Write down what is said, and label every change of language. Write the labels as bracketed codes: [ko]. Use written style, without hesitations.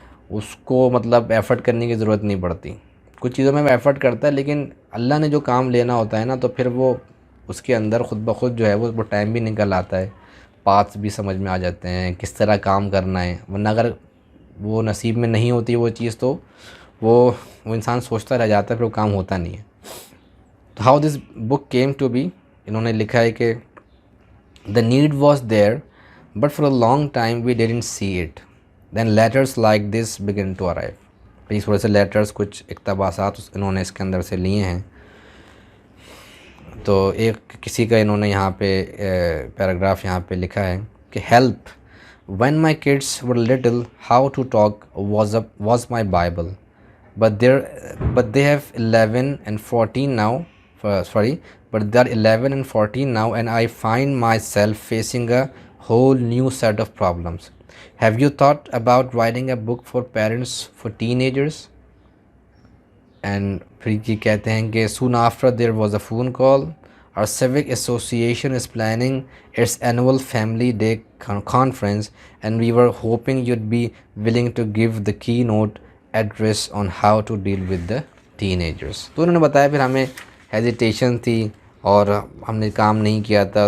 [ur] اس کو مطلب ایفرٹ کرنے کی ضرورت نہیں پڑتی. کچھ چیزوں میں وہ ایفرٹ کرتا ہے، لیکن اللہ نے جو کام لینا ہوتا ہے نا تو پھر وہ اس کے اندر خود بخود جو ہے وہ ٹائم بھی نکل آتا ہے، پاتھ بھی سمجھ میں آ جاتے ہیں کس طرح کام کرنا ہے. ورنہ اگر وہ نصیب میں نہیں ہوتی وہ چیز تو وہ انسان سوچتا رہ جاتا ہے، پھر وہ کام ہوتا نہیں ہے. [en] تو how this book came to be, [ur] انہوں نے لکھا ہے کہ [en] the need was there but for a long time we didn't see it. Then letters like this began to arrive. [ur] پھر تھوڑے سے لیٹرز، کچھ اقتباسات انہوں نے اس کے اندر سے لیے ہیں. تو ایک کسی کا انہوں نے یہاں پہ پیراگراف یہاں پہ لکھا ہے کہ [en] help when my kids were little how to talk was my bible but they have 11 and 14 now. But they're 11 and 14 now and I find myself facing a whole new set of problems. Have you thought about writing a book for parents for teenagers? And [ur] پھر یہ کہتے ہیں کہ [en] soon after there was a phone call. Our civic association is planning its annual family day conference and we were hoping you'd be willing to give the keynote address on how to deal with the teenagers. [ur] تو انہوں نے بتایا، پھر ہمیں hesitation تھی اور ہم نے کام نہیں کیا تھا.